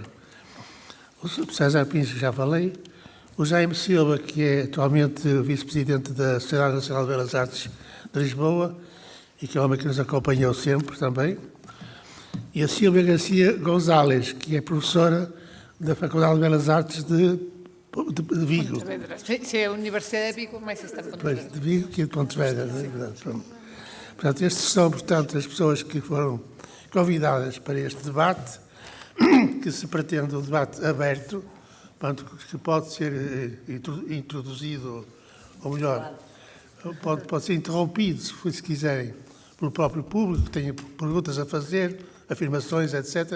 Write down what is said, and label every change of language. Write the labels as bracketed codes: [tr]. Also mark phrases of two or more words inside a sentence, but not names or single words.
[pt] O César Príncipe, já falei. O Jaime Silva, que é atualmente vice-presidente da Sociedade Nacional de Belas Artes de Lisboa e que é um homem que nos acompanhou sempre também. E a Sílvia Garcia Gonzalez, que é professora da Faculdade de Belas Artes de Vigo. Se é a Universidade de Vigo, mas está em Pontevedra. Pois, de Vigo que é de Pontevedra, não é verdade? Portanto, estes são, portanto, as pessoas que foram convidadas para este debate, que se pretende um debate aberto, portanto, que pode ser introduzido, ou melhor, pode ser interrompido, se quiserem, pelo próprio público, que tenha perguntas a fazer, afirmações, etc.